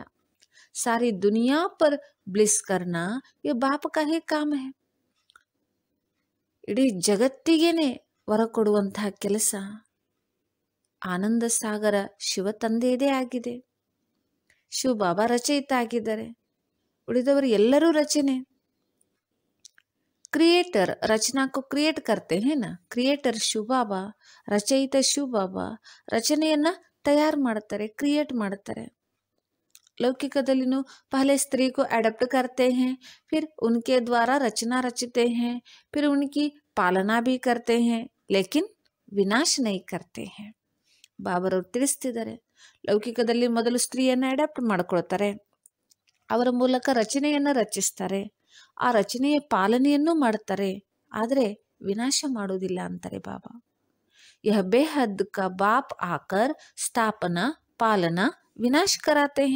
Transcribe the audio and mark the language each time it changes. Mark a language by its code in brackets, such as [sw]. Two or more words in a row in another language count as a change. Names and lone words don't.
[hi] सारी दुनिया पर ब्लिस करना य बाप का ही काम है. [kn] ಇಡೀ ಜಗತ್ತಿಗೇನೆ ವರ ಕೊಡುವಂತಹ ಕೆಲಸ ಆನಂದ ಸಾಗರ ಶಿವ ತಂದೆಯದೇ ಆಗಿದೆ. ಶಿವ ಬಾಬಾ ರಚಯಿತ ಆಗಿದ್ದಾರೆ, ಉಳಿದವರು ಎಲ್ಲರೂ ರಚನೆ. [hi] क्रिएटर रचना को क्रिएट करते हैं ना. [kn] ಕ್ರಿಯೇಟರ್ ಶಿವ ಬಾಬಾ, ರಚಯಿತ ಶಿವ ಬಾಬಾ ರಚನೆಯನ್ನ ತಯಾರು ಮಾಡ್ತಾರೆ, ಕ್ರಿಯೇಟ್ ಮಾಡ್ತಾರೆ. [hi] लौकिकदलिनु पहले स्त्री को एडप्ट करते हैं, फिर उनके द्वारा रचना रचते हैं, फिर उनकी पालना भी करते हैं, लेकिन विनाश नहीं करते हैं. [kn] ಬಾಬರವರು ತಿಳಿಸ್ತಿದ್ದಾರೆ, ಲೌಕಿಕದಲ್ಲಿ ಮೊದಲು ಸ್ತ್ರೀಯನ್ನ ಅಡಾಪ್ಟ್ ಮಾಡ್ಕೊಳ್ತಾರೆ, ಅವರ ಮೂಲಕ ರಚನೆಯನ್ನ ರಚಿಸ್ತಾರೆ, ಆ ರಚನೆಯ ಪಾಲನೆಯನ್ನು ಮಾಡ್ತಾರೆ, ಆದರೆ ವಿನಾಶ ಮಾಡುವುದಿಲ್ಲ ಅಂತಾರೆ ಬಾಬಾ. [hi] यह बेहद का बाप आकर स्थापना पालना विनाश कराते है.